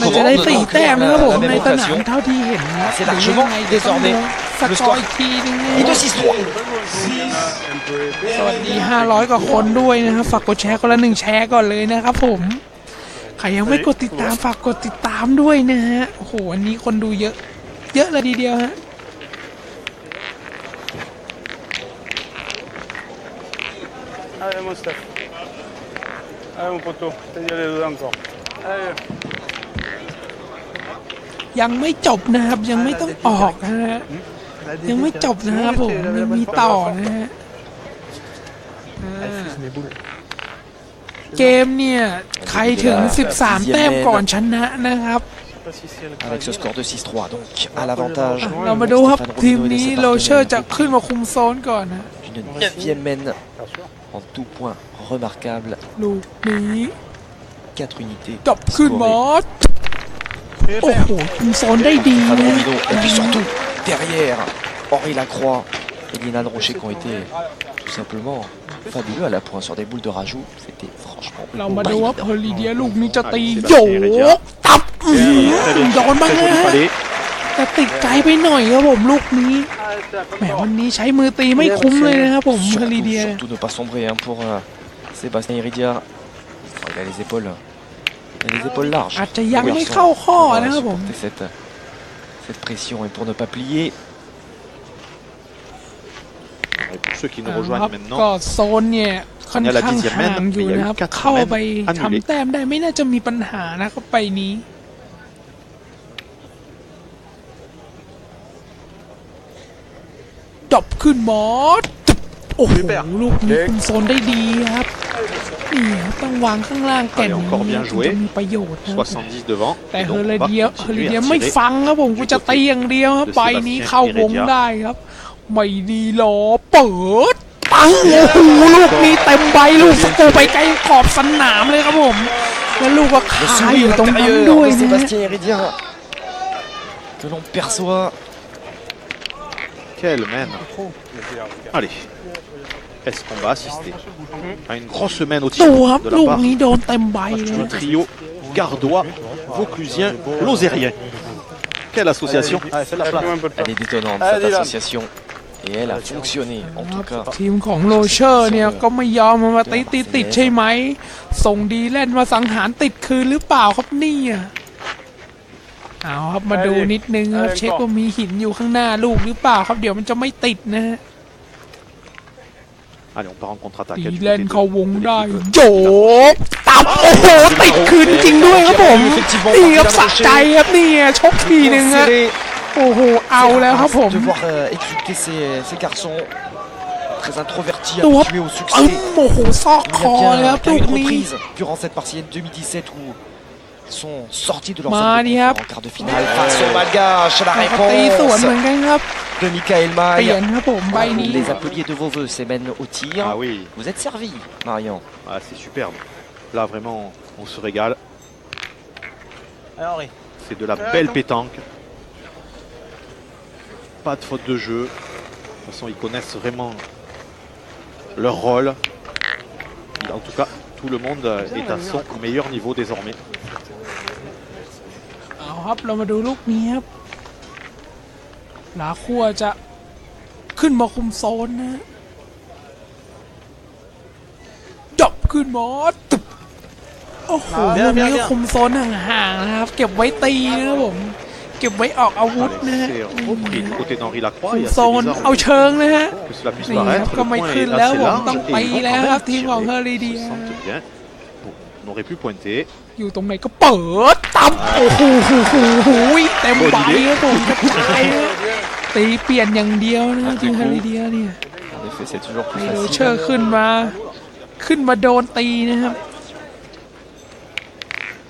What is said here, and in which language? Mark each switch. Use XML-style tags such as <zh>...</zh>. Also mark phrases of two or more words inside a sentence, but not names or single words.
<th>มันจะได้</th> <fr>commandes 4 donc,</fr> <th>แต้ม</th> <fr>la</fr> <th>นะครับผมใน</th> <fr>même</fr> <th>สนาม</th> <fr>occasion.</fr> <th>เท่าที่เห็นนะ</th> <fr>C'est largement désormais</fr> <th>สกอร์อีกทีนึงนะ</th> <fr>Et de 6-3.</fr> <th>สวัสดี 500 กว่าคนด้วยนะครับฝากกดแชร์คนละ1แชร์ก่อนเลยนะครับผมใครยังไม่กดติดตามฝากกดติดตามด้วยนะฮะโอ้โหวันนี้คนดูเยอะเลยทีเดียวฮะ</th> <fr>Allez, mon Steph. Allez, mon poteau. T'as dit aller dedans encore. Allez.</fr> <th>ยังไม่จบนะครับยังไม่ต้องออกนะฮะยังไม่จบนะครับผมยังมีต่อนะฮะเกมเนี่ยใครถึง 13 แต้มก่อนชนะนะครับ</th> <fr>Avec ce score de 6-3, donc à l'avantage</fr> <th>เรามาดูครับทีมนี้โรเชอร์จะขึ้นมาคุมโซนก่อนนะ</th> <fr>d'une 9e mène en tout point remarquable.</fr> <th>ลูกนี้</th> <fr>4 unités.</fr> <th>จบขึ้นมาโอ้โหคุมโซนได้ดี</th> <fr>Stéphane</fr> <th>นะ</th> <fr>Robineau. Et puis surtout, derrière, Henri Lacroix et Dylan Rocher qui ont été tout simplement fabuleux à la pointe sur des boules de rajout. C'était franchement</fr> <th>เรา</th> <fr>pas</fr> <th>มาดูว่า</th> <fr>évident.</fr> <th>เพอร์ลีเดียลูกนี้จะตีโยกตับโดนบ้าง</th> <fr>Très</fr> <th>นะ</th> <fr>joli palais.</fr> <th>แต่ติดไกลไปหน่อยครับผมลูกนี้แหมวันนี้ใช้มือตีไม่คุ้มเลยนะครับผมเพอร์ลีเดีย</th> <fr>Surtout ne pas sombrer hein, pour Sébastien Iridia. Oh, il a les épaules larges.</fr> <th>อาจจะยังไม่เข้าข้อนะครับผม</th> <fr>Supporter cette pression et pour ne pas plier. Et pour ceux qui nous</fr> <th>ค</th> <fr>rejoignent</fr> <th>รับ</th> <fr>maintenant,</fr> <th>ก็โซนเนี่ยค่อนข้างห่างอยู่นะครับเข้าไปทำแต้มได้ไม่น่าจะมีปัญหานะครับไปนี้จบขึ้นมอสโอ้โหลูกนี้คุมโซนได้ดีครับนี่ครับต้องวางข้างล่างแก่นนี้ถึงจะมีประโยชน์นะ</th> <fr>70 devant.</fr> <th>แต่</th> <fr>Et</fr> <th>เฮ</th> <fr>donc,</fr> <th>อ</th> <fr>on</fr> <th>ร์</th> <fr>va</fr> <th>เดีย</th> <fr>continuer à</fr> <th>ไม่</th> <fr>tirer.</fr> <th>ฟังครับผมกูจะตีอย่างเดียวครับใบนี้เข้าวงได้ครับไม่ดีหรอเปิดปังโอ้โหลูกนี้เต็มใบลูกสกูไปไกลขอบสนามเลยครับผมแล้วลูกก็คาอยู่ตรงนั้นด้วย</th> <fr>de</fr> <th>นะ</th> <fr>Sébastien Iridia que l'on perçoit. Quelle mène. Allez. Est-ce qu'on va assister à une grosse mène au</fr> <th>ดู</th> <fr>tir</fr> <th>ครับ</th> <fr>de</fr> <th>ลู</th> <fr>la</fr> <th>ก</th> <fr>part</fr> <th>นี้โดนเต็มใบเลย</th> <fr>du trio gardois, vauclusien, lozérien. Quelle association. Allez, fais de la place. Un peu de Elle est détonnante Allez, cette Dylan. association et elle a fonctionné en tout cas.</fr> <th>ทีมของโรเชอร์เนี่ยก็ไม่ยอมมาติดใช่ไหมส่งดีแลนด์มาสังหารติดคืนหรือเปล่าครับเนี่ยเอาครับมาดูนิดนึงครับเช็คว่ามีหินอยู่ข้างหน้าลูกหรือเปล่าครับเดี๋ยวมันจะไม่ติดนะฮะ</th> <fr>Allez, on part en contre-attaque.</fr> <th>ดี</th> <fr>du</fr> <th>แล</th> <fr>côté</fr> <th>น</th> <fr>de-</fr> <th>ด์เขาวง</th> <fr>de</fr> <th>ได้</th> <fr>l'équipe.</fr> <th>โยกตับโอ้โหติดคืนจริงด้วยครับผมนี่ครับสะใจครับนี่ชกทีนึงฮะ</th> <fr>Serré.</fr> <th>โอ้โหเอาแล้วครับผม</th> <fr>De voir exulter ces garçons très introvertis, Toi. habitués au</fr> <th>ปึ้</th> <fr>succès.</fr> <th>งโอ้โหซอกค</th> <fr>Il y</fr> <th>อ</th> <fr>a</fr> <th>เลยครับ</th> <fr>bien</fr> <th>ลู</th> <fr>qu'à</fr> <th>ก</th> <fr>une</fr> <th>นี้</th> <fr>reprise durant cette partie 2017 où ils sont sortis de leur Bah, zone de allez, hop. confort en quart de finale face au Malgache. La</fr> <th>เขาตีสวน</th> <fr>réponse</fr> <th>เหมือนกันครับ</th> <fr>de Michael</fr> <th>เปลี่ยน</th> <fr>Maille.</fr> <th>ครับผมใบนี้</th> <fr>Les appeliez de vos voeux, ces mènes au tir. Ah oui, Vous êtes servi, Marion. ah, c'est superbe. Là, vraiment, on se régale. Allez, Henri. C'est de la belle pétanque. Pas de faute de jeu. De toute façon, ils connaissent vraiment leur rôle. En tout cas, tout le monde est à son meilleur niveau désormais.</fr> <th>เอาครับเรามาดูลูกนี้ครับลาคั่วจะขึ้นมาคุมโซนนะจบขึ้นมาตึบโอ้โหลูกนี้ก็คุมโซนห่างๆนะครับเก็บไว้ตีนะครับผมเก็บไว้ออกอาวุธ</th> <fr>Allez,</fr> <th>นะฮะ</th> <fr>c'est repris du côté d'Henri Lacroix.</fr> <th>คุ</th> <fr>Et</fr> <th>ม</th> <fr>assez</fr> <th>โซน</th> <fr>bizarre</fr> <th>เอาเชิงนะฮะ</th> <fr>que cela puisse</fr> <th>นี่ครับ</th> <fr>paraître.</fr> <th>ก็</th> <fr>Le</fr> <th>ไม่</th> <fr>point</fr> <th>ขึ้น</th> <fr>est</fr> <th>แล้ว</th> <fr>assez</fr> <th>ผม</th> <fr>large</fr> <th>ต้อง</th> <fr>et</fr> <th>ตี</th> <fr>ils vont</fr> <th>แล้ว</th> <fr>quand</fr> <th>ครับ</th> <fr>même</fr> <th>ทีมของ</th> <fr>tirer.</fr> <th>เฮอริเดี</th> <fr>Ils</fr> <th>ย</th> <fr>se sentent bien. Bon, on aurait pu pointer. อยู่ตรงไหนก็เปิดตับโอ้โหเต็มใบครับผมกระจายครับตีเปลี่ยนอย่างเดียวนะทีมเฮอริเดียเนี่ย En effet, c'est toujours</fr> <th>ไฮ</th> <fr>plus</fr> <th>โรเชอ</th> <fr>facile.</fr> <th>ร์ขึ้นมาโดนตีนะครับ</th>